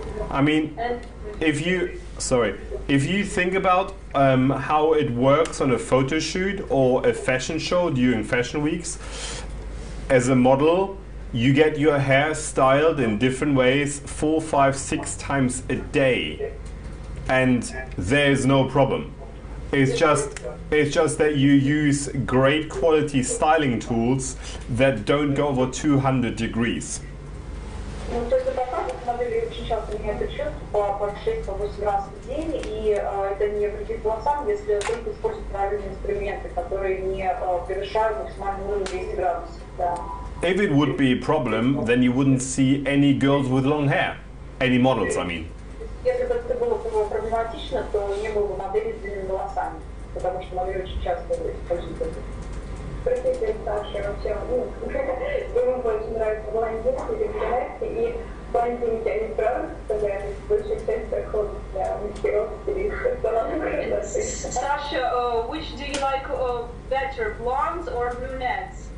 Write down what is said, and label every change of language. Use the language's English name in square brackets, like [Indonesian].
[English] I mean, if you think about how it works on a photo shoot or a fashion show during fashion weeks, as a model, you get your hair styled in different ways 4, 5, 6 times a day, and there's no problem. It's just that you use great quality styling tools that don't go over 200 degrees. [Russian] Ну, то есть модели очень часто меняют отчет по 6-8 раз в день, и это не вредит волосам, если только использовать правильные инструменты, которые не превышают максимальный уровень 200 градусов. Да. [English] If it would be a problem, then you wouldn't see any girls with long hair. Any models, I mean. [Russian] Если бы это было проблематично, то не было бы моделей с длинными волосами, потому что модели очень часто используют это. Простите, Саша, вообще, ему больше нравятся блондинки или брюнетки, и блондинки, они правда составляют большую часть дохода для мастеров или салонных красоты. [English] Sasha, which do you like better, blondes or brunettes?